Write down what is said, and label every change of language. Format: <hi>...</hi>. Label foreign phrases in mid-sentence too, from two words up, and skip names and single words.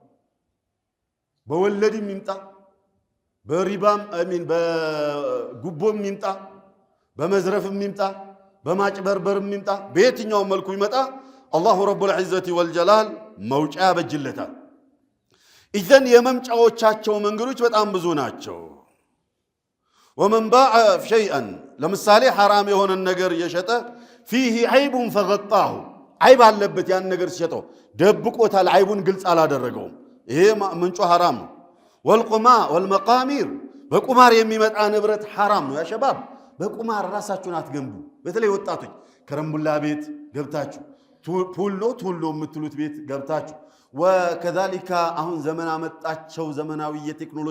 <am>በወለድም ይምጣ በሪባም በጉቦም ይምጣ በመዝረፍም ይምጣ በማጭበርበርም ይምጣ በየትኛው መልኩ ይመጣ</am> <ar>الله رب العزة والجلال</ar> <am>መውጫ ያበጅለታል ኢዘን የመምጫዎቻቸው መንገዶች በጣም ብዙ ናቸው</am> <ar>ومن باع شيئا</ar> <am>ለምሳሌ حرام የሆነ ነገር የሸጠ</am> <ar>فيه عيب فغطاه عيب</ar> <am>አለበት ያን ነገር ሲሸጠው ደብቆታል አይቡን ግልጽ አላደረገውም ይሄ ምንጩ حرام ነው والمقامير በቁማር የሚመጣ ንብረት حرام ነው</am> <ar>يا شباب</ar> <am>በቁማር ራሳችሁን አትገንቡ በተለይ ወጣቶች ከረምቡላ ቤት ገብታችሁ ቱሎ የምትሉት ቤት ገብታችሁ وكذلك አሁን ዘመን አመጣቸው ዘመናዊ የቴክኖሎጂ</am>